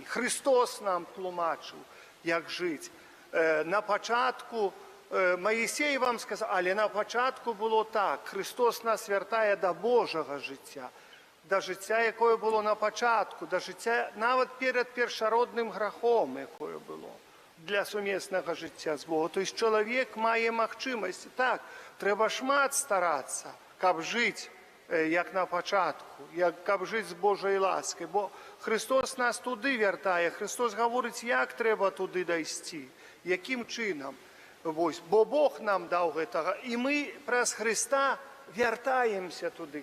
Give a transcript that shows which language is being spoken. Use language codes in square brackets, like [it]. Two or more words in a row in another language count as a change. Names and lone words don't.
[be] Христос нам тлумачыў, як жыць. На пачатку Маісей вам сказаў, але на пачатку было так. Христос нас вяртае да Божага жыцця, да жыцця, якое было на пачатку, да жыцця нават перад першародным грахом, якое было для сумеснага жыцця з Богом. [ru] То есть [be] чалавек мае магчымасці. Так, трэба шмат старацца, каб жыць як на пачатку, каб жыць з Божай ласкай. Бо Христос нас туды вяртае. Христос гаворыць, як трэба туды дайсці, якім чынам. Бо Бог нам даў гэтага, і мы праз Христа вяртаемся туды.